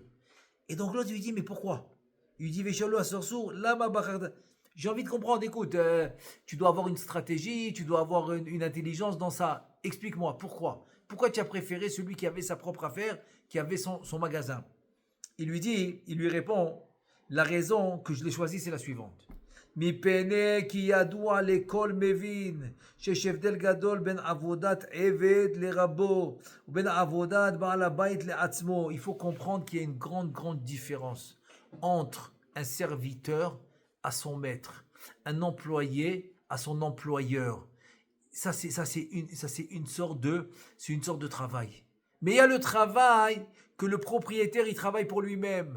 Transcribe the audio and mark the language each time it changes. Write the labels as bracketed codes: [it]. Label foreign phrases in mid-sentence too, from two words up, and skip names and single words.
[fr] Et donc l'autre lui dit, mais pourquoi? Il lui dit, j'ai envie de comprendre, écoute, tu dois avoir une stratégie, tu dois avoir une intelligence dans ça. Explique-moi, pourquoi? Pourquoi tu as préféré celui qui avait sa propre affaire, qui avait son magasin? Il lui répond, la raison que je l'ai choisi, c'est la suivante. [he] מפני כי ידוע לכל מבין שיש הבדל גדול בין עבודת עבד לרבו ובין עבודת בעל הבית לעצמו. [fr] Il faut comprendre qu'il y a une grande différence entre un serviteur à son maître, un employé à son employeur. C'est une sorte de travail. Mais il y a le travail que le propriétaire, il travaille pour lui-même.